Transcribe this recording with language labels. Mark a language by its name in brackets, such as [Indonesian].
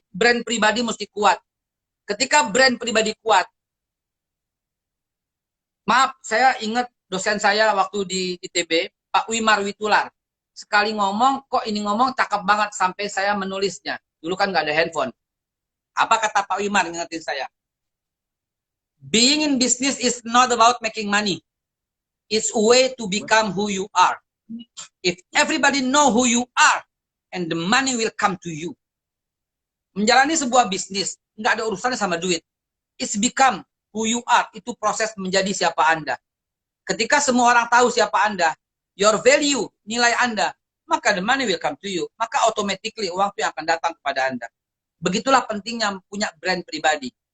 [Indonesian] Brand pribadi mesti kuat. Ketika brand pribadi kuat, maaf, saya ingat dosen saya waktu di ITB, Pak Wimar Witular. Sekali ngomong, kok ini ngomong cakep banget sampai saya menulisnya. Dulu kan nggak ada handphone. Apa kata Pak Wimar ngingetin saya? [English] Being in business is not about making money. It's a way to become who you are. If everybody know who you are, and the money will come to you. [Indonesian] Menjalani sebuah bisnis, nggak ada urusannya sama duit. It's become who you are. Itu proses menjadi siapa Anda. Ketika semua orang tahu siapa Anda, your value, nilai Anda, maka the money will come to you. Maka automatically uang itu akan datang kepada Anda. Begitulah pentingnya punya brand pribadi.